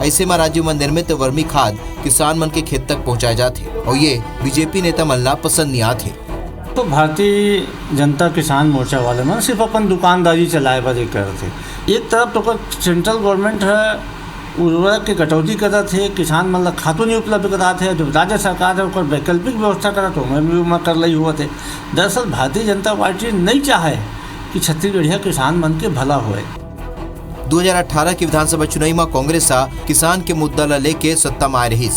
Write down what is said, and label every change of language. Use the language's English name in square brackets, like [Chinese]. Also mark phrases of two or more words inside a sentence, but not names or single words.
[Chhattisgarhi] ऐसे में राज्य में निर्मित वर्मी खाद किसान मन के खेत तक पहुँचाए जाते और ये बीजेपी नेता मन ला पसंद नहीं आते। तो भारतीय जनता किसान मोर्चा वाले मन सिर्फ अपन दुकानदारी चलाए बर करते। एक तरफ तो [English] central government [Chhattisgarhi] है उर्वरक के कटौती करत है, किसान मन ला खातू नहीं उपलब्ध कराते है। जो राज्य सरकार है ओकर वैकल्पिक व्यवस्था करत हो मैं कर ली हुआ थे। दरअसल भारतीय जनता पार्टी नहीं चाहे कि छत्तीसगढ़िया किसान मन के भला होए। 2018 के विधानसभा चुनाव में कांग्रेस किसान के मुद्दा ला लेके सत्ता में आए रही।